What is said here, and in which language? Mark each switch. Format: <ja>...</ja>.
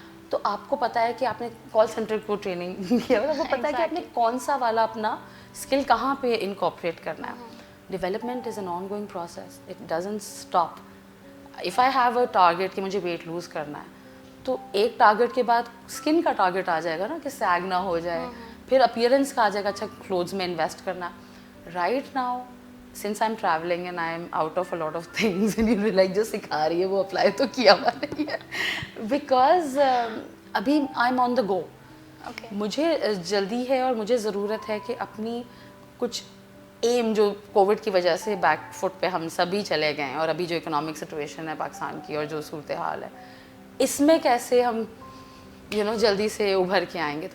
<ur>تو آپ کو پتہ ہے کہ آپ نے کال سینٹر کو ٹریننگ کیا ہے, آپ کو پتہ ہے کہ آپ نے کون سا والا اپنا اسکل کہاں پہ انکارپوریٹ کرنا ہے.</ur> <en>Development is an ongoing process, it doesn't stop. If I have a target</en> <ur>کہ مجھے ویٹ لوز کرنا ہے, تو ایک ٹارگیٹ کے بعد اسکن کا ٹارگیٹ آ جائے گا نا کہ سیگ نہ ہو جائے, پھر اپیئرنس کا آ جائے گا, اچھا کلوتھز میں انویسٹ کرنا.</ur> <en>right now since I'm traveling and I'm out of a lot of things and you like</en> <ur>جو سکھا رہی ہے وہ اپلائی تو کیا ہوا نہیں ہے,</ur> <en>because ابھی I'm on the go.</en> <ur>مجھے جلدی ہے اور مجھے ضرورت ہے کہ اپنی کچھ ایم جو کووڈ کی وجہ سے بیک فٹ پہ ہم سبھی چلے گئے ہیں, اور ابھی جو اکنامک سچویشن ہے پاکستان کی اور جو صورتحال ہے, اس میں کیسے ہم جلدی سے ابھر کے آئیں گے.</ur>